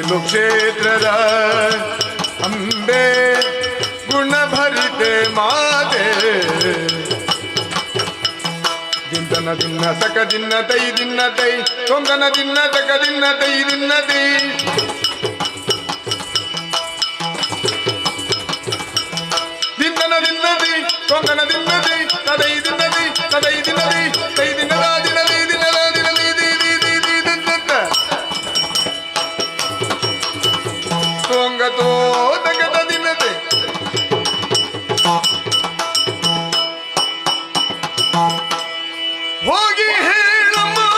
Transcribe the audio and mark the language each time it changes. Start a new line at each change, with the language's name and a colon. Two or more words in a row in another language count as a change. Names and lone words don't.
Kannada: ಕ್ಷೇತ್ರದ ಅಂಬೆ ಗುಣಭರಿತೆ ಮಾತೆ ದಿಂದನ ದಿನ್ನ ತಕ ದಿನ್ನ ತೈ ದಿನ್ನ ತೈ ತೊಂದನ ದಿನ್ನ ತಕ ದಿನ್ನ ತೈ ದಿನ್ನ ತೈ ದಿಂದನ ದಿನ್ನದಿ ತೊಂದನ ದಿನ್ನದಿ ತದೈ ದಿನ್ನದಿ ತದೈ ದಿನ್ನದಿ ತೈ ದಿನ್ನದ ದಿನದಿ ದಿನದ ದಿನದಿ ದಿ ದಿ ದಿ ದಿ ದಿನ್ನ ತೊಂಗತೋ ತಗದ ದಿನ್ನದಿ ಹೋಗಿ ಹೇಳಮ್ಮ